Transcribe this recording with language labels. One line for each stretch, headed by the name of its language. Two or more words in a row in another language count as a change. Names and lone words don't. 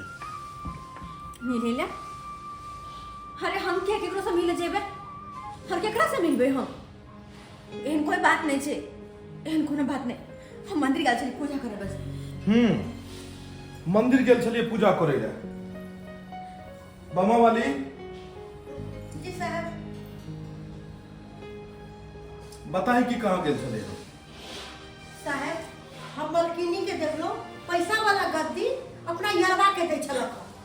Maithili: मिले ले? अरे हम क्या केकरो से मिले जेबै? हर केकरा से मिलबै हम? एहन कोई बात नहीं छे, एहन कोनो बात नहीं। हम मंदिर गेल छली पूजा करे बस। मंदिर गेल छलिए पूजा करे ले। बमा वाली जी साहब। बताई कि कहाँ गेल छलिए? साहब हम मालकिनी के देख लो, पैसा वाला गद्दी अपना यरवा के दे छलक।